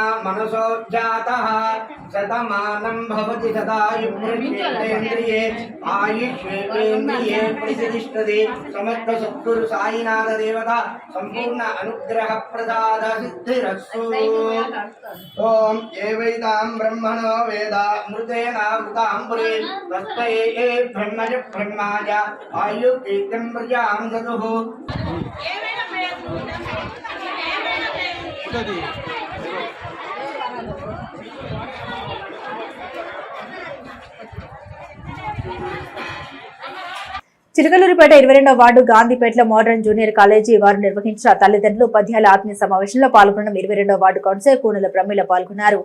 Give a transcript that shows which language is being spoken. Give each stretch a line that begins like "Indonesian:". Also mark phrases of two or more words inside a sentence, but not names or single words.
Sanskrit: मनसो जातः शतमानं भवति शतायुर्वेन्द्रिये आयुष्वेन्द्रिये प्रतिष्ठते समर्थ सद्गुरु साईनाथ देवता संपूर्ण अनुग्रह प्रसाद सिद्धिरस्तु ओम एवैतां ब्रह्मणो वेदा मृतेनावृताम्बुरे तस्मै ब्रह्मज ब्रह्माय आयुर्कीर्तिं प्रजां ददुः
Telugu: చిలకలూరిపేట 22వ వార్డు గాంధీపేటలో మోడర్న్ జూనియర్ కాలేజీ వారు నిర్వహించిన తల్లిదండ్రులు ఉపాధ్యాయుల ఆత్మీయ సమావేశంలో పాల్గొన్న 22వ వార్డు కౌన్సిలర్ కూనల ప్రమీల పాల్గొన్నారు.